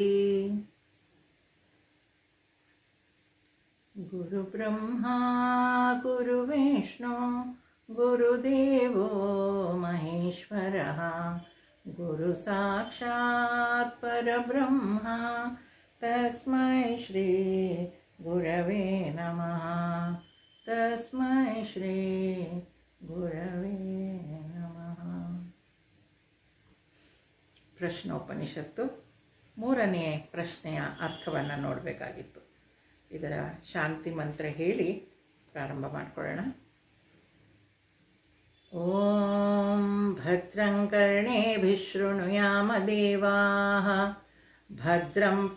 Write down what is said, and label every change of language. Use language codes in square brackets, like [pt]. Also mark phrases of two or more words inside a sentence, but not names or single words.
[sa] गुरु ब्रह्मा गुरु विष्णु गुरुदेवो महेश्वरः गुरु साक्षात् परब्रह्मा तस्मै श्री गुरवे नमः। तस्मै श्री गुरवे नमः। [kn] ಪ್ರಶ್ನೋಪನಿಷತ್ತು ಮೂರನೇ ಪ್ರಶ್ನೆಯ ಅರ್ಥವನ್ನು ನೋಡಬೇಕಾಗಿತ್ತು. ಇದರ ಶಾಂತಿ ಮಂತ್ರ ಹೇಳಿ ಪ್ರಾರಂಭ ಮಾಡಿಕೊಳ್ಳೋಣ. [sa] ಓಂ ಭದ್ರಂ ಕರ್ಣೇಭಿಃ ಶೃಣುಯಾಮ ದೇವಾಃ ಭದ್ರಂ